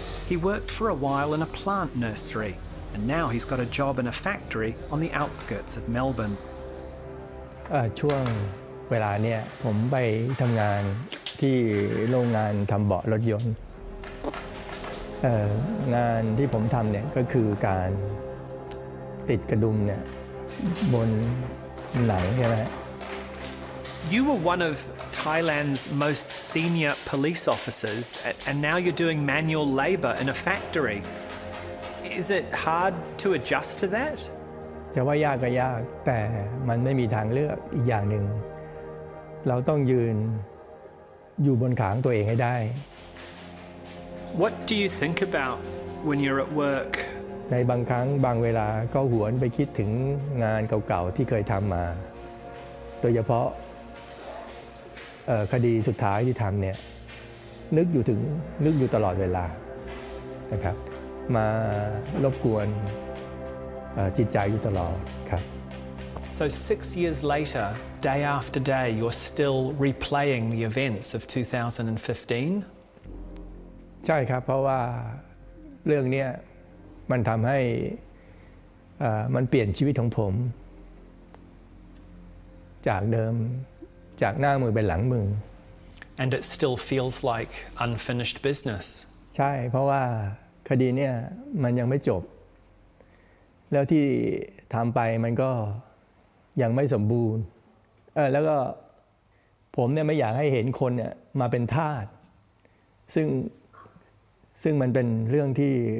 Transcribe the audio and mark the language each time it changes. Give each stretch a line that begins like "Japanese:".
English: He worked for a while in a plant nursery, and now he's got a job in a factory on the outskirts of Melbourne.
Thai: ช่วงเวลาเนี่ยผมไปทำงานที่โรงงานทำเบาะรถยนต์งานที่ผมทำเนี่ยก็คือการติดกระดุมเนี่ยบนหนังใช่ไหม
English: You were one of Thailand's most senior police officers, and now you're doing manual labour in a factory. Is it hard to adjust to that?
Thai: จะว่ายากก็ยากแต่มันไม่มีทางเลือกอีกอย่างหนึ่งเราต้องยืนอยู่บนขาของตัวเองให้ได้
English: What do you think about when you're at work?
Thai: ในบางครั้งบางเวลาก็หวนไปคิดถึงงานเก่าๆที่เคยทำมาโดยเฉพาะคดีสุดท้ายที่ทำเนี่ยนึกอยู่ตลอดเวลานะครับมารบกวนจิตใจอยู่ตลอดครับ
English: So 6 years later, day after day, you're still replaying the events of 2015?
Thai: ใช่ครับเพราะว่าเรื่องนี้มันทำให้มันเปลี่ยนชีวิตของผมจากเดิมจากหน้ามือเป็นหลังมือ
English: And it still feels like unfinished business.
Thai: ใช่เพราะว่าคดีเนี่ยมันยังไม่จบแล้วที่ทำไปมันก็ยังไม่สมบูรณ์แล้วก็ผมเนี่ยไม่อยากให้เห็นคนเนี่ยมาเป็นทาสซึ่งมันเป็นเรื่องที่